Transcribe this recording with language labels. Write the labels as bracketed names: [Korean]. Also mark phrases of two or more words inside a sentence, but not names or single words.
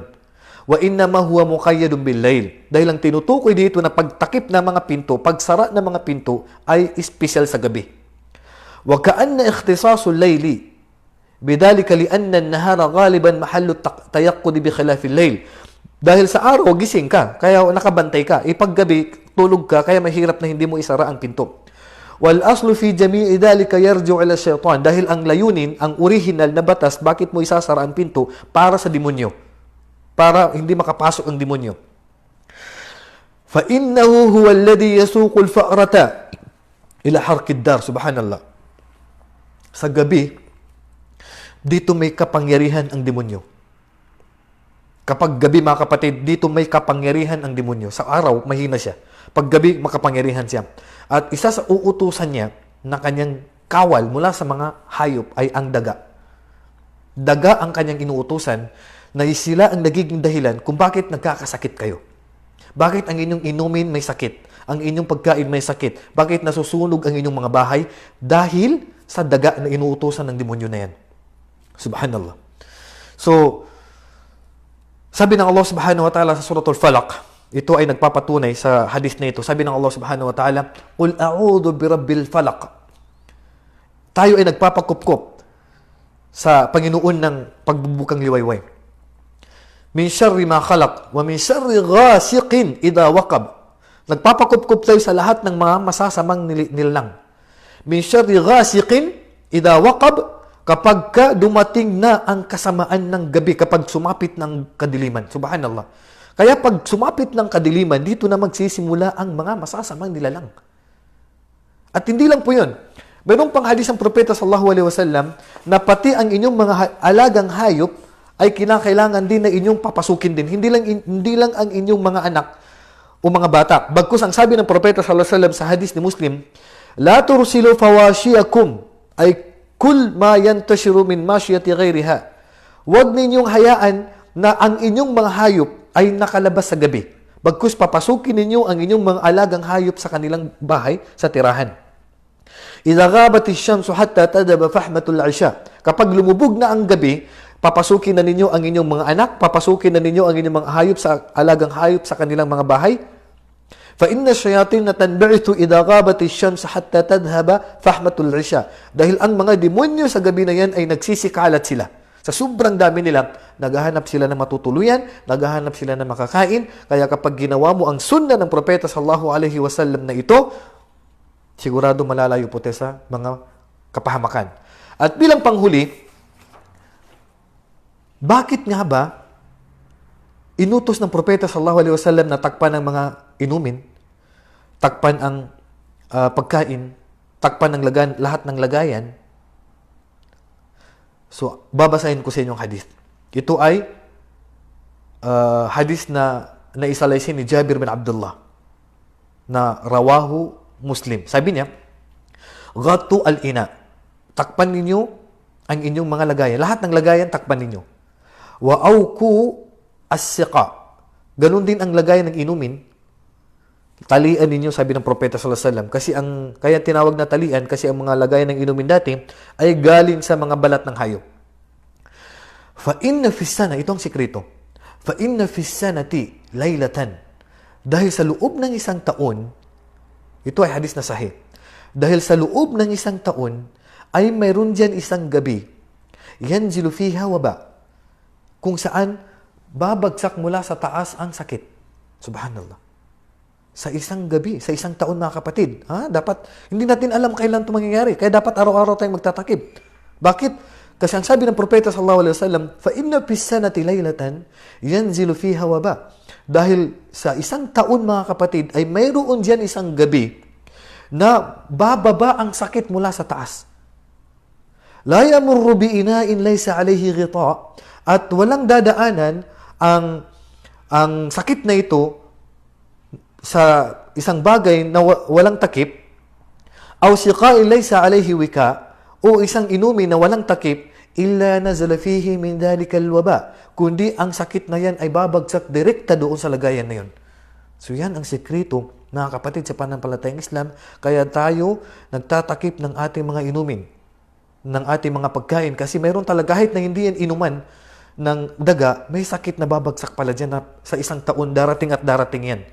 [Arabic] وإنما هو مقيد بالليل. [Filipino] Dahil ang tinutukoy dito na pagtakip ng mga pinto, pagsara ng mga pinto ay espesyal sa gabi. [Arabic] وكأن اختصاص الليل بذلك لأن النهار غالبا محل تيقظ بخلاف الليل. [Filipino] Dahil sa araw gising ka, kaya nakabantay ka. Ipaggabi tulog ka, kaya mahirap na hindi mo isara ang pinto. [Arabic] والأصل في جميع ذلك يرجع إلى الشيطان. [Filipino] Dahil ang layunin, ang original na batas, bakit mo isasara ang pinto? Para sa demonyo. Para hindi makapasok ang demonyo. [Arabic] فإنه هو الذي يسوق الفأرة إلى حرق الدار. [Filipino] Subhanallah. Sa gabi, dito may kapangyarihan ang demonyo. Kapag gabi, mga kapatid, dito may kapangyarihan ang demonyo. Sa araw, mahina siya. Pag gabi, makapangyarihan siya. At isa sa uutusan niya na kanyang kawal mula sa mga hayop ay ang daga. Daga ang kanyang inuutusan na sila ang nagiging dahilan kung bakit nagkakasakit kayo. Bakit ang inyong inumin may sakit? Ang inyong pagkain may sakit? Bakit nasusunog ang inyong mga bahay? Dahil sa daga na inuutusan ng demonyo na yan. Subhanallah. So, sabi ng Allah [Arabic] سبحانه وتعالى [Filipino] sa suratul Falaq, ito ay nagpapatunay sa hadith na ito. Sabi ng Allah [Arabic] سبحانه وتعالى, قل أعوذ برب الفلق. [Filipino] tayo ay nagpapakupkop sa Panginoon ng pagbubukang liwayway. [Arabic] من شر ما خلق ومن شر غاسق إذا وقب. [Filipino] Nagpapakupkop tayo sa lahat ng mga masasamang nilalang. [Arabic] من شر غاسق إذا وقب, [Filipino] kapag ka dumating na ang kasamaan ng gabi, kapag sumapit ng kadiliman. Subhanallah. Kaya pag sumapit ng kadiliman, dito na magsisimula ang mga masasamang nilalang. At hindi lang po yun. Mayroong pang hadis ng propeta [Arabic] صلى الله عليه وسلم [Filipino] na pati ang inyong mga alagang hayop ay kinakailangan din na inyong papasukin din. Hindi lang ang inyong mga anak o mga bata. Bagkus ang sabi ng propeta [Arabic] صلى الله عليه وسلم [Filipino] sa hadis ni Muslim, [Arabic] لا ترسلوا فواشيكم، أي كل ما ينتشر من ماشية غيرها. [Filipino] Huwag ninyong hayaan na ang inyong mga hayop ay nakalabas sa gabi. Bagkus papasukin ninyo ang inyong mga alagang hayop sa kanilang bahay, sa tirahan. [Arabic] إذا غابت الشمس حتى تذهب فحمة العشاء. [Filipino] Kapag lumubog na ang gabi, papasukin na ninyo ang inyong mga anak, papasukin na ninyo ang inyong mga hayop sa alagang hayop sa kanilang mga bahay. [Arabic] فإن الشياطين تنبعث إذا غابت الشمس حتى تذهب فحمة العشاء. [Filipino] Dahil ang mga demonyo sa gabi na yan ay nagsisikalat sila. Sa sobrang dami nila, naghahanap sila ng matutuluyan, naghahanap sila ng makakain. Kaya kapag ginawa mo ang sunna ng propeta [Arabic] صلى الله عليه وسلم [Filipino] na ito, sigurado malalayo po tayo sa mga kapahamakan. At bilang panghuli, bakit nga ba inutos ng propeta [Arabic] صلى الله عليه وسلم [Filipino] na takpan ng mga inumin, takpan ang pagkain, takpan ng lahat ng lagayan? So, babasahin ko sa inyong hadith. Ito ay hadith na naisalaysin ni Jabir bin Abdullah na rawahu Muslim. Sabi niya, [Arabic] غطوا الإناء, [Filipino] takpan ninyo ang inyong mga lagayan. Lahat ng lagayan, takpan ninyo. [Arabic] وأوكوا السقاء, [Filipino] ganun din ang lagayan ng inumin, talian ninyo, sabi ng propeta [Arabic] صلى الله عليه وسلم. [Filipino] Kasi kaya tinawag na talian kasi ang mga lagayan ng inumin dati ay galing sa mga balat ng hayop. [Arabic] فإن في سنة, [Filipino] ito ang sikreto. [Arabic] فإن في السنة ليلة, [Filipino] dahil sa loob ng isang taon, ito ay hadis na sahih. Dahil sa loob ng isang taon ay mayroon diyan isang gabi, [Arabic] ينزل فيها وباء, [Filipino] kung saan babagsak mula sa taas ang sakit. Subhanallah. Sa isang gabi, sa isang taon, mga kapatid. Dapat, hindi natin alam kailan ito mangyayari. Kaya dapat araw-araw tayong magtatakip. Bakit? Kasi ang sabi ng propeta [Arabic] صلى الله عليه وسلم, فإن في السنة ليلة ينزل فيها وباء. [Filipino] Dahil sa isang taon, mga kapatid, ay mayroon diyan isang gabi na bababa ang sakit mula sa taas. [Arabic] لا يمر بإناء ليس عليه غطاء, [Filipino] at walang dadaanan ang sakit na ito sa isang bagay na walang takip, [Arabic] أو سقاء ليس عليه وكاء, [Filipino] o isang inumin na walang takip, [Arabic] إلا نزل فيه من ذلك الوباء, [Filipino] kundi ang sakit na yan ay babagsak direkta doon sa lagayan na yun. So yan ang sekreto, mga kapatid, sa pananampalatayang Islam. Kaya tayo nagtatakip ng ating mga inumin, ng ating mga pagkain, kasi mayroon talaga, kahit na hindi yan inuman ng daga, may sakit na babagsak pala dyan na sa isang taon darating at darating yan.